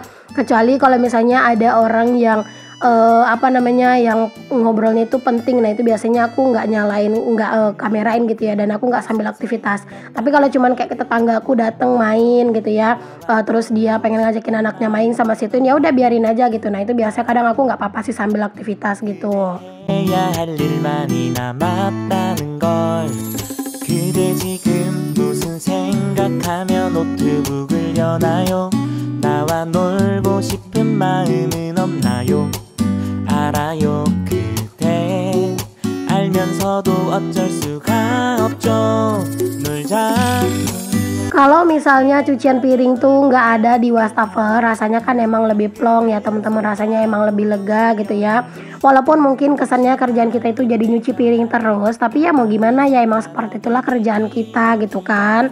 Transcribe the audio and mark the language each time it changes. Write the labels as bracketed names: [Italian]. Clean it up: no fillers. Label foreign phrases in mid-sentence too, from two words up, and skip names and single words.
[Indonesian] Kecuali kalau misalnya ada orang yang yang ngobrolnya itu penting, nah itu biasanya aku nggak nyalain, nggak kamerain gitu ya, dan aku nggak sambil aktivitas. Tapi kalau cuman kayak tetangga aku datang main gitu ya, terus dia pengen ngajakin anaknya main sama situ, ya udah biarin aja gitu. Nah itu biasa kadang aku nggak apa-apa sih sambil aktivitas gitu. [Korean] 알아요 그대 알면서도 어쩔 수가 없죠 놀자. [Indonesian] Kalau misalnya cucian piring tuh nggak ada di wastafel, rasanya kan emang lebih plong ya teman-teman, rasanya emang lebih lega gitu ya. Walaupun mungkin kesannya kerjaan kita itu jadi nyuci piring terus, tapi ya mau gimana ya, emang seperti itulah kerjaan kita gitu kan.